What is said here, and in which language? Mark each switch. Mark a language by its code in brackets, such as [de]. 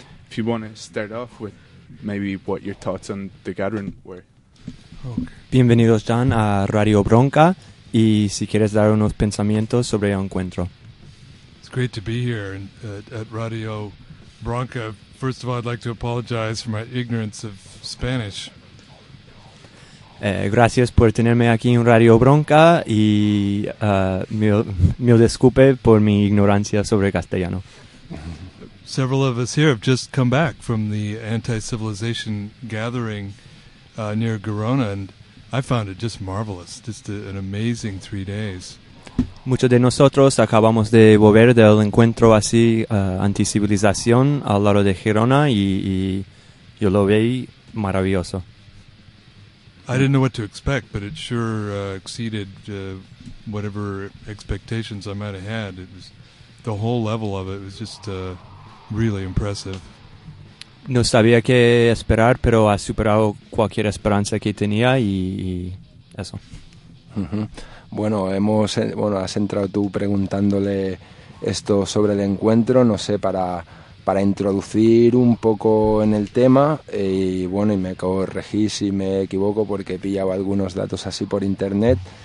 [en] If you want to start off with maybe what your thoughts on the gathering were. [es] Okay. Bienvenidos, John, a Radio Bronca. Y si quieres dar unos pensamientos sobre el encuentro. [en] It's great to be here at Radio Bronca. First of all, I'd like to apologize for my ignorance of Spanish. [es] Gracias por tenerme aquí en Radio Bronca y me disculpe por mi ignorancia sobre castellano. [en] Several of us here have just come back from the anti-civilization gathering near Girona, and I found it just marvelous, just an amazing 3 days. [es] Muchos de nosotros acabamos de volver del encuentro así anticivilización al lado de Girona y yo lo vi maravilloso. [en] I didn't know what to expect, but it sure exceeded whatever expectations I might have had. It was the whole level of it was just really impressive. [es] No sabía qué esperar, pero ha superado cualquier esperanza que tenía y eso. Mm-hmm. Bueno, has entrado tú preguntándole esto sobre el encuentro, no sé, para introducir un poco en el tema, y bueno, y me corregí si me equivoco porque he pillado algunos datos así por internet.